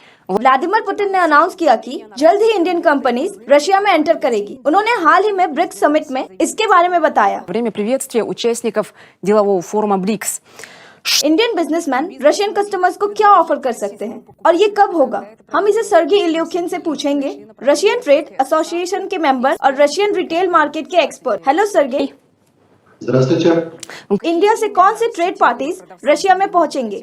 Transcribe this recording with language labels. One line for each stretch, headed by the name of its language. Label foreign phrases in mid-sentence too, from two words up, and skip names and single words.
Hindi: व्लादिमीर पुतिन ने अनाउंस किया कि जल्द ही
English: Indian companies
Hindi: रशिया में एंटर करेगी। उन्होंने हाल ही में ब्रिक्स समिट में इसके बारे में बताया।
Russian: Время приветствия участников делового форума БРИКС.
English: Indian businessman Russian customers
Hindi: को क्या ऑफर कर सकते हैं और ये कब होगा, हम इसे सर्गी इल्यूकिन से पूछेंगे,
English: Russian Trade Association
Hindi: के मेंबर और
English: Russian retail market
Hindi: के एक्सपर्ट। हेलो सर्गे। इंडिया से कौन से
English: trade parties
Hindi: रशिया में पहुंचेंगे?